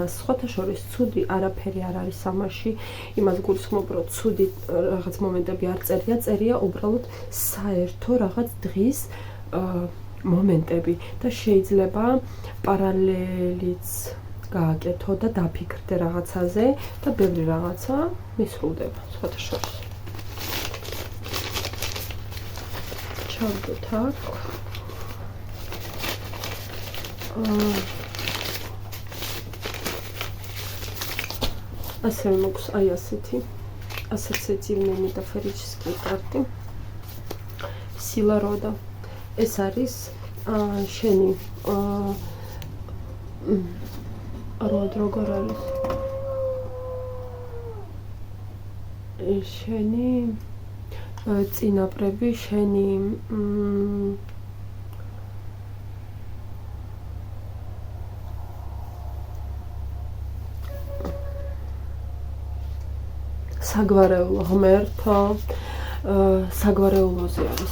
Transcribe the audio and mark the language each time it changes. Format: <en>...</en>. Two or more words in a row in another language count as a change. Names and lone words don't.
<ka>სხვათა შორის ცუდი არაფერი არ არის ამაში, იმას გულისხმობ, რომ ცუდი რაღაც მომენტები არ წერია უბრალოდ საერთო რაღაც დღის მომენტები და შეიძლება პარალელიც გააკეთო და დაფიქრდე რაღაცაზე და ბევრი რაღაცა მისრულდება სხვათა შორის. ჩავდოთ აქ. ასევე მაქვს აი ასეთი</ka> <ru>ассоциативные метафорические карты. Сила рода.</ru> <ka>ეს არის შენი როდ როგორ არის? შენი წინაპრები, შენი საგვარეულო ღმერთო, საგვარეულოზე არის.</ka>